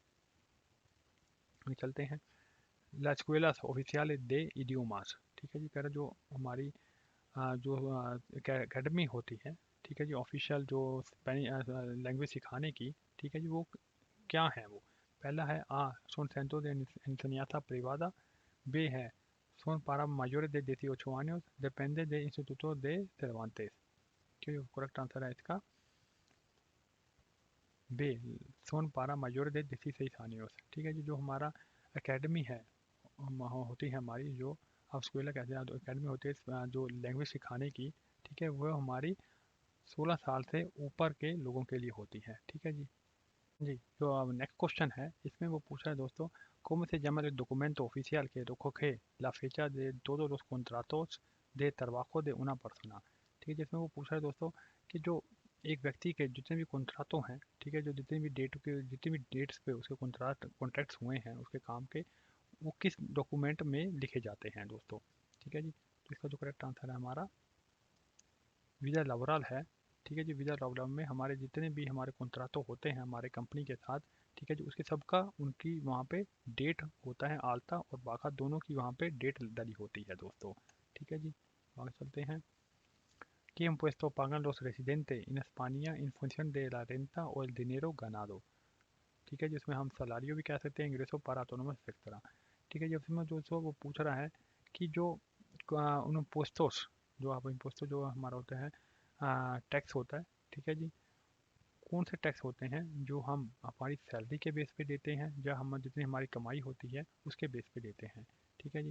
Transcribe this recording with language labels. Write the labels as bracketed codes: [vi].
[hi] आगे चलते हैं ला escuelas oficiales de idiomas, ठीक है जी। कह रहे जो हमारी जो एकेडमी होती है, ठीक है जी, ऑफिशियल जो लैंग्वेज सिखाने की, ठीक है जी, वो क्या है वो। पहला है आ [es] son centros de enseñanza privada, [hi] B है [es] son para mayores de 18 años, depende de Instituto de Cervantes, que [hi] correct answer है इसका बे [es] son para mayores de 16 años, [hi] ठीक है जी। जो हमारा एकेडमी है होती है हमारी जो आप स्कूल कहते हैं, एकेडमी होती है जो लैंग्वेज सिखाने की, ठीक है, वो हमारी 16 साल से ऊपर के लोगों के लिए होती है, ठीक है जी। जी, जो अब नेक्स्ट क्वेश्चन है इसमें वो पूछा है दोस्तों [es] cómo se llama el documento oficial que recoge la fecha de todos los contratos de trabajo de una persona, [hi] ठीक है। जिसमें वो पूछा है दोस्तों कि जो एक व्यक्ति के जितने भी कॉन्ट्रातों हैं, ठीक है, जो जितनी भी डेट्स पे उसके कॉन्ट्रैक्ट्स हुए हैं उसके काम के, वो किस डॉक्यूमेंट में लिखे जाते हैं दोस्तों, ठीक है जी। तो इसका जो करेक्ट आंसर है हमारा वीज़ा लाबोरल है, ठीक है जी। वीज़ा लाबोरल में हमारे जितने भी हमारे कॉन्ट्रातो होते हैं हमारे कंपनी के साथ, ठीक है जी, उसके सबका उनकी वहाँ पे डेट होता है आल्ता और बाका दोनों की वहाँ पे डेट डली होती है दोस्तों, ठीक है जी। आगे चलते हैं [es] ¿Qué impuesto pagan los residentes en España en función de la renta o el dinero ganado? [hi] ठीक है, जिसमें हम सलारियो भी कह सकते हैं, इंग्रेसो पर ऑटोनोमस सेक्टर, ठीक है। जब इसमें जो सो वो पूछ रहा है कि जो उन इम्पोस्टोस, जो आप इम्पोस्टो जो हमारा होता है टैक्स होता है, ठीक है जी, कौन से टैक्स होते हैं जो हम हमारी सैलरी के बेस पे देते हैं या हम जितनी हमारी कमाई होती है उसके बेस पे देते हैं, ठीक है जी।